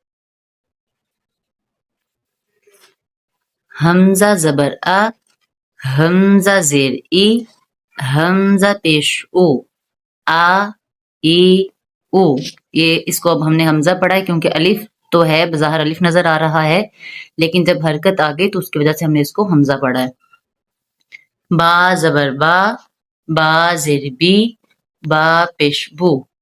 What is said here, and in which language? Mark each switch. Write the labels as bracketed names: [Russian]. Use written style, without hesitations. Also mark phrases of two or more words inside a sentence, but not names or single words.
[Urdu] حمزہ زبر آ، حمزہ زیر ای، حمزہ پیش او، آ ای او۔ یہ اس کو اب ہم نے حمزہ پڑھا ہے کیونکہ الف تو ہے، بظاہر الف نظر آ رہا ہے، لیکن جب حرکت آ گئی تو اس کی وجہ سے ہم نے اس کو حمزہ پڑھا ہے۔ با زبر با، با زیر بی، با پیش بو،